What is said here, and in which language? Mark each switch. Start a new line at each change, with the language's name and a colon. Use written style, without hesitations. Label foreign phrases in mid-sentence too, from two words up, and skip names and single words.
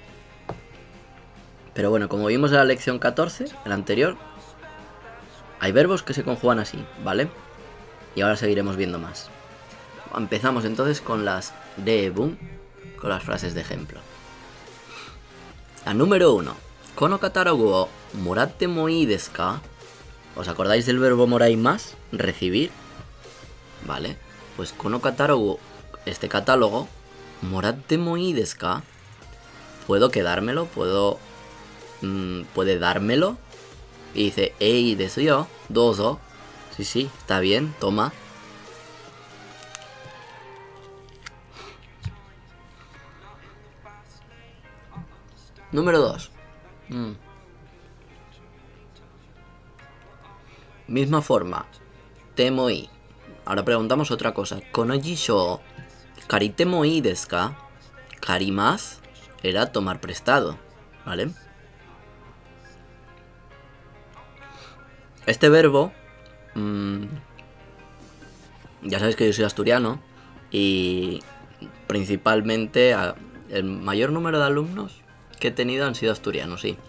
Spanish: Pero bueno, como vimos en la lección 14, en la anterior, hay verbos que se conjugan así, ¿vale? Y ahora seguiremos viendo más. Empezamos entonces con las deebun, con las frases de ejemplo.
Japanese: La número 1. このカタログをもらってもいいですか?
Spanish: ¿Os acordáis del verbo moraimasu? Recibir. ¿Vale? Pues
Japanese: このカタログ,
Spanish: este catálogo,
Japanese: もらってもいいですか?
Spanish: ¿Puedo quedármelo? ¿Puede dármelo? Y dice,
Japanese: いいですよ、どうぞ.
Spanish: Sí, sí, está bien, toma. Número 2. Misma forma.
Japanese: てもいい.
Spanish: Ahora preguntamos otra cosa.
Japanese: この辞書借りてもいいですか?
Spanish: Karimasu era tomar prestado, ¿vale? Este verbo, ya sabéis que yo soy asturiano y principalmente el mayor número de alumnos que he tenido han sido asturianos, sí.